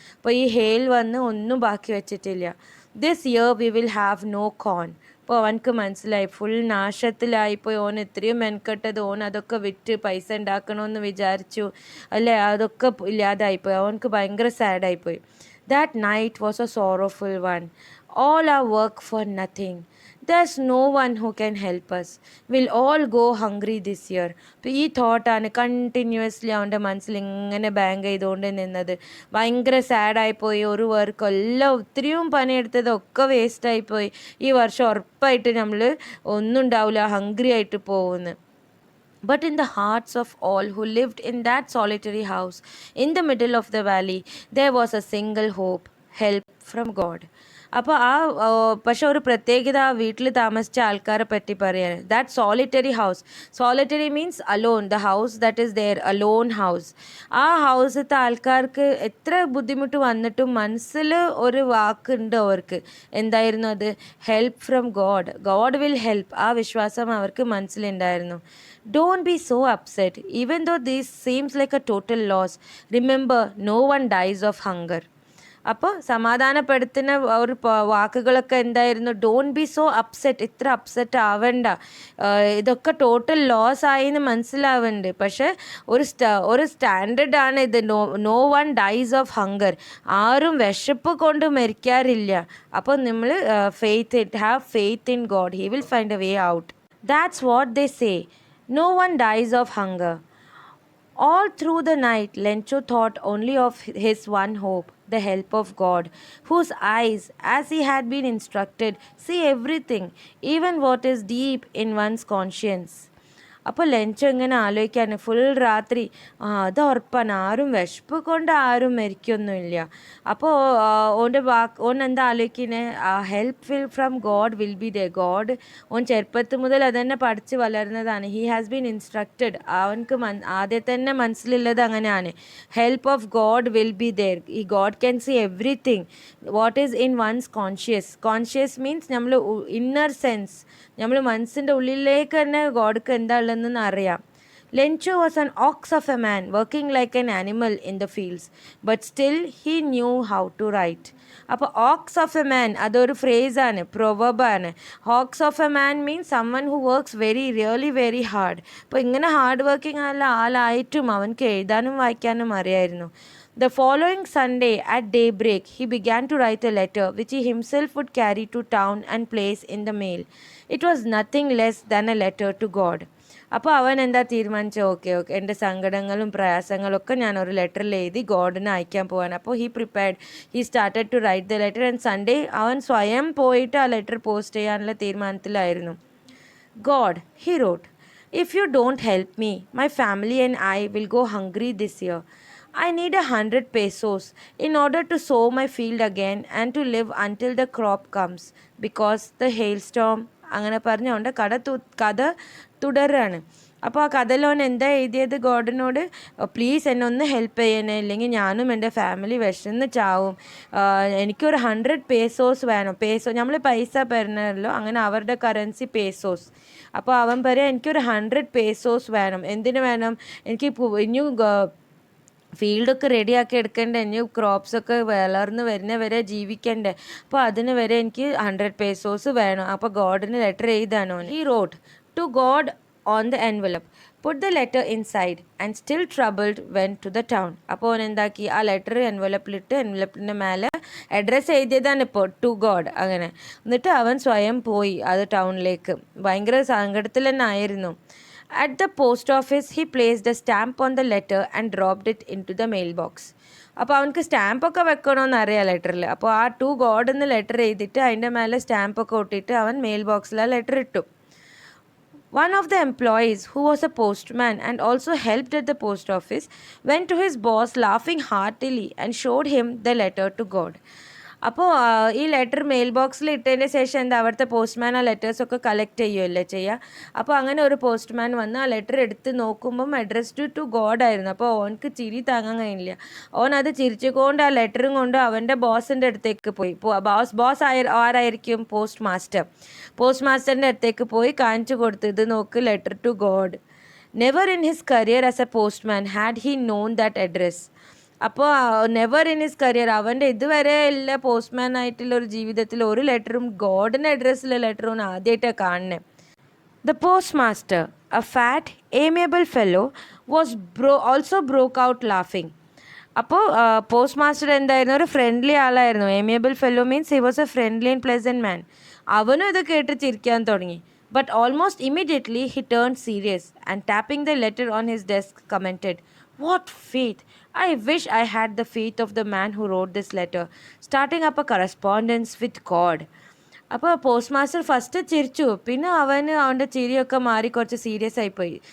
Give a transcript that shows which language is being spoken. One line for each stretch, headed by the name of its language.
Malayalam: അപ്പോൾ ഈ ഹെയിൽ വന്ന് ഒന്നും ബാക്കി വെച്ചിട്ടില്ല.
English: This year we will have no corn.
Malayalam: അപ്പോൾ അവനക്ക് മനസ്സിലായി, ഫുൾ നാശത്തിലായിപ്പോയി. ഓൻ എത്രയും മെനക്കെട്ടത്, ഓൻ അതൊക്കെ വിറ്റ് പൈസ ഉണ്ടാക്കണമെന്ന് വിചാരിച്ചു അല്ലേ, അതൊക്കെ ഇല്ലാതായിപ്പോയി. അവനക്ക് ഭയങ്കര സാഡായിപ്പോയി.
English: That night was a sorrowful one. All our work for nothing. There's no one who can help us. We'll all go hungry this year.
Malayalam: അപ്പോൾ ഈ തോട്ടാണ് കണ്ടിന്യൂസ്ലി അവൻ്റെ മനസ്സിൽ ഇങ്ങനെ ബാങ്ക് ചെയ്തുകൊണ്ട് നിന്നത്. ഭയങ്കര സാഡായിപ്പോയി. ഒരു വർക്ക് എല്ലാം ഒത്തിരിയും പണിയെടുത്തതൊക്കെ വേസ്റ്റായിപ്പോയി. ഈ വർഷം ഉറപ്പായിട്ട് നമ്മൾ ഒന്നും ഉണ്ടാവില്ല, ഹംഗ്രി ആയിട്ട് പോകുന്നു.
English: But in the hearts of all who lived in that solitary house in the middle of the valley, there was a single hope, help from God.
Malayalam: അപ്പോൾ പക്ഷെ ഒരു പ്രത്യേകത ആ വീട്ടിൽ താമസിച്ച ആൾക്കാരെ പറ്റി പറയാണ്.
English: That solitary house, solitary means alone, the house that is there, alone house.
Malayalam: ആ ഹൗസത്തെ ആൾക്കാർക്ക് എത്ര ബുദ്ധിമുട്ട് വന്നിട്ടും മനസ്സിൽ ഒരു വാക്കുണ്ട് അവർക്ക്. എന്തായിരുന്നു അത്?
English: Help from God, God will help.
Malayalam: ആ വിശ്വാസം അവർക്ക് മനസ്സിലുണ്ടായിരുന്നു.
English: Don't be so upset, even though this seems like a total loss. Remember, no one dies of hunger.
Malayalam: അപ്പോൾ സമാധാനപ്പെടുത്തുന്ന ഒരു വാക്കുകളൊക്കെ എന്തായിരുന്നു?
English: don't be so upset,
Malayalam: ഇത്ര അപ്സെറ്റ് ആവണ്ട, ഇതൊക്കെ ടോട്ടൽ ലോസ് ആയി എന്ന് മനസ്സിലാവുന്നുണ്ട്. പക്ഷേ ഒരു സ്റ്റാൻഡേർഡാണ് ഇത്.
English: no one dies of hunger,
Malayalam: ആരും വിശപ്പ് കൊണ്ട് മരിക്കാറില്ല. അപ്പോൾ നമ്മൾ
English: Have faith in God, he will find a way out. That's what they say. No one dies of hunger. All through the night, Lencho thought only of his one hope, the help of God, whose eyes, as he had been instructed, see everything, even what is deep in one's conscience.
Malayalam: അപ്പോൾ Lencho ഇങ്ങനെ ആലോചിക്കാൻ full രാത്രി, അത് ഉറപ്പാണ്, ആരും വിശപ്പ് കൊണ്ട് ആരും മരിക്കൊന്നുമില്ല. അപ്പോൾ ഓൻ എന്താ ആലോചിക്കുന്നത്?
English: Help from God will be the.
Malayalam: God ഓൻ ചെറുപ്പത്തിൽ മുതൽ അതന്നെ പഠിച്ച് വളർന്നതാണ്.
English: He has been instructed.
Malayalam: അവനക്ക് ആദ്യം തന്നെ മനസ്സിലുള്ളത് അങ്ങനെയാണ്.
English: Help of God will be there. ഈ God can see everything what is in one's conscious.
Malayalam: Conscious means നമ്മൾ ഇന്നർ സെൻസ്, നമ്മൾ മനസ്സിൻ്റെ ഉള്ളിലേക്ക് തന്നെ ഗോഡ്ക്ക് എന്താ ഉള്ളതെന്ന് അറിയാം.
English: Lencho was an ox of a man, working like an animal in the fields, but still he knew how to write.
Malayalam: അപ്പോൾ
English: ox of a man
Malayalam: അതൊരു ഫ്രേസാണ്, പ്രൊവർബാണ്.
English: Ox of a man means someone who works really very hard.
Malayalam: അപ്പോൾ ഇങ്ങനെ hard working ആളായിട്ടും അവനക്ക് എഴുതാനും വായിക്കാനും അറിയായിരുന്നു.
English: The following Sunday at daybreak, he began to write a letter which he himself would carry to town and place in the mail. It was nothing less than a letter to God.
Malayalam: അപ്പോൾ അവൻ എന്താ തീരുമാനിച്ചത്? Okay എൻ്റെ സങ്കടങ്ങളും പ്രയാസങ്ങളൊക്കെ ഞാൻ ഒരു ലെറ്ററിൽ എഴുതി ഗോഡിന് അയക്കാൻ പോവാൻ. അപ്പോൾ
English: he started to write the letter and Sunday
Malayalam: അവൻ സ്വയം പോയിട്ട് ആ ലെറ്റർ പോസ്റ്റ് ചെയ്യാനുള്ള തീരുമാനത്തിലായിരുന്നു.
English: God, he wrote, if you don't help me, my family and I will go hungry this year. I need 100 pesos in order to sow my field again and to live until the crop comes because the hailstorm.
Malayalam: അങ്ങനെ പറഞ്ഞുകൊണ്ട് കഥ തുടരാണ്. അപ്പോൾ ആ കഥയിലോൻ എന്താ എഴുതിയത്? ഗോഡിനോട് please എന്നെ ഒന്ന് help ചെയ്യണേ, ഇല്ലെങ്കിൽ ഞാനും എൻ്റെ ഫാമിലി വിശന്ന് ചാവും, എനിക്കൊരു 100 pesos വേണം. നമ്മൾ പൈസ പറഞ്ഞല്ലോ, അങ്ങനെ അവരുടെ കറൻസി പേസോസ്. അപ്പോൾ അവൻ പറയാം എനിക്കൊരു 100 pesos വേണം. എന്തിനു വേണം? എനിക്ക് ഇനിയും ഫീൽഡൊക്കെ റെഡിയാക്കി എടുക്കണ്ടേ, ഇനി ക്രോപ്സൊക്കെ വളർന്ന് വരുന്ന വരെ ജീവിക്കണ്ടേ. അപ്പോൾ അതിന് വരെ എനിക്ക് 100 pesos വേണം. അപ്പോൾ ഗോഡിന് ലെറ്റർ എഴുതാനോ?
English: He wrote to God on the envelope, put the letter inside and still troubled went to the town.
Malayalam: അപ്പോൾ അവൻ എന്താക്കി? ആ ലെറ്റർ എൻവലപ്പിലിട്ട് എൻവലപ്പിൻ്റെ മേലെ അഡ്രസ്സ് എഴുതിയതാണ് ഇപ്പോൾ ടു ഗോഡ് അങ്ങനെ. എന്നിട്ട് അവൻ സ്വയം പോയി അത് ടൗണിലേക്ക്. ഭയങ്കര സങ്കടത്തിൽ തന്നെ ആയിരുന്നു.
English: At the post office, he placed a stamp on the letter and dropped it into the mailbox.
Malayalam: അപ്പോൾ അവനക്ക് സ്റ്റാമ്പൊക്കെ വെക്കണമെന്ന് അറിയാം ലെറ്ററിൽ. അപ്പോൾ ആ ടു ഗോഡ് എന്ന് ലെറ്റർ എഴുതിയിട്ട് അതിൻ്റെ മേലെ സ്റ്റാമ്പൊക്കെ ഒട്ടിയിട്ട് അവൻ മെയിൽ ബോക്സിൽ ആ ലെറ്റർ ഇട്ടു. One of the employees, who was a postman and also helped at the post office, went to his boss laughing heartily and showed him the letter to God. അപ്പോൾ ഈ letter mail ബോക്സിൽ ഇട്ടതിൻ്റെ ശേഷം എന്താ അവിടുത്തെ postman ആ ലെറ്റേഴ്സൊക്കെ collect ചെയ്യുമല്ലേ ചെയ്യുക. അപ്പോൾ അങ്ങനെ ഒരു പോസ്റ്റ്മാൻ വന്ന് ആ ലെറ്റർ എടുത്ത് നോക്കുമ്പം
English: addressed to God
Malayalam: ആയിരുന്നു. അപ്പോൾ ഓനക്ക് ചിരി താങ്ങാൻ കഴിയില്ല. ഓൻ അത് ചിരിച്ചുകൊണ്ട് ആ ലെറ്ററും കൊണ്ട് അവൻ്റെ ബോസിൻ്റെ അടുത്തേക്ക് പോയി. ബോസ് ആരായിരിക്കും? പോസ്റ്റ് മാസ്റ്ററിൻ്റെ അടുത്തേക്ക് പോയി കാണിച്ചു കൊടുത്തു, ഇത് നോക്ക്,
English: Letter to God. Never in his career as a postman had he known that address.
Malayalam: അപ്പോൾ
English: never in his career,
Malayalam: അവൻ്റെ ഇതുവരെ ഉള്ള പോസ്റ്റ്മാൻ ആയിട്ടുള്ള ഒരു ജീവിതത്തിൽ ഒരു ലെറ്ററും ഗോഡിൻ്റെ അഡ്രസ്സിലെ ലെറ്ററും ആദ്യമായിട്ടാണ് കാണുന്നത്.
English: The post master, A fat ഏമിയബിൾ fellow, also broke out ലാഫിങ്.
Malayalam: അപ്പോൾ പോസ്റ്റ് മാസ്റ്റർ എന്തായിരുന്നു? ഒരു ഫ്രണ്ട്ലി ആളായിരുന്നു.
English: Amiable fellow means he was a friendly and pleasant man.
Malayalam: അവനും ഇത് കേട്ട് ചിരിക്കാൻ തുടങ്ങി.
English: But almost immediately he turned serious and tapping the letter on his desk commented, "What faith! I wish I had the faith of the man who wrote this letter, starting up a correspondence with God."
Malayalam: അപ്പോൾ post master first ചിരിച്ചു, പിന്നെ അവൻ്റെ ചിരിയൊക്കെ മാറി കുറച്ച് serious ആയിപ്പോയി.